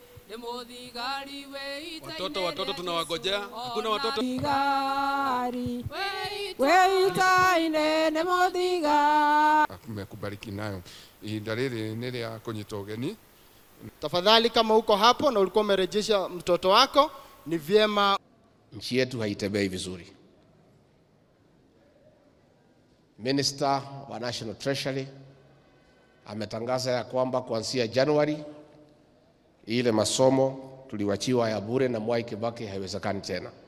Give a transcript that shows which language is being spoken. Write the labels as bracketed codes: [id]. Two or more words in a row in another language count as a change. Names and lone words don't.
[sw] Watoto tunawagojea. Hakuna watoto. Mmekubariki nayo. [ki] Ihinda rĩrĩ nĩ rĩa kũnyita ũgeni. [sw] Tafadhali kama uko hapo na ulikuwa umerejesha mtoto wako, ni vyema. Nchi yetu haitembei vizuri. Minister wa National Treasury ametangaza ya kwamba kuanzia Januari ile masomo tuliwachiwa ya bure na Mwai Kibaki haiwezekani tena.